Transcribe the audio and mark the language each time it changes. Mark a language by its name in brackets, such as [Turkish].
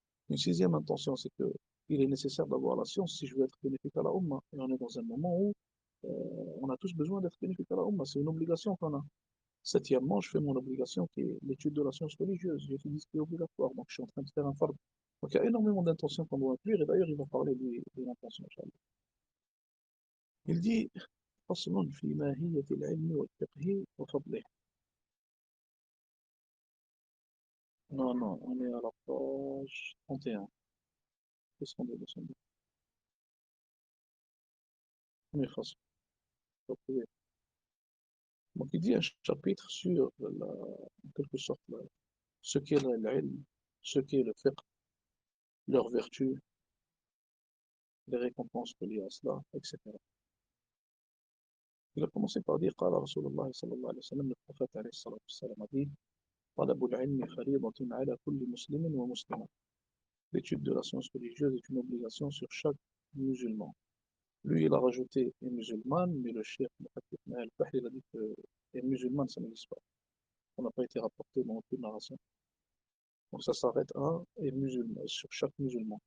[French] Une sixième intention, c'est que il est nécessaire d'avoir la science si je veux être bénéfique à la Ummah. Et on est dans un moment où on a tous besoin d'être bénéfique à la Ummah. C'est une obligation qu'on a. Septièmement, je fais mon obligation qui est l'étude de la science religieuse. J'étudie ce qui est obligatoire, donc je suis en train de faire un fardeau. Donc il y a énormément d'intentions qu'on doit inclure, et d'ailleurs il va parler de l'intention. Il dit [Arabic] فصل في ماهية العلم والفقه وفضله. [French] Non, non, on est à la page 31. Descendez, descendez. On est face. Donc il dit un chapitre sur, en quelque sorte, ce qu'est l'ilm, ce qu'est le fiqh, leurs vertus, les récompenses reliées à cela, etc. Il a commencé par dire, [Arabic] قال رسول الله صلى الله عليه وسلم, [French] le prophète [Arabic] عليه الصلاة والسلام [French] a dit, [Arabic] طلب العلم فريضة على كل مسلم ومسلمة. [French] L'étude de la science religieuse est une obligation sur chaque musulman. Lui, il a rajouté et musulmane, mais le cheikh Al-Fahri, il a dit que et musulmane, ça n'existe pas. Ça n'a pas été rapporté dans aucune narration. Donc ça s'arrête à et musulman, sur chaque musulman.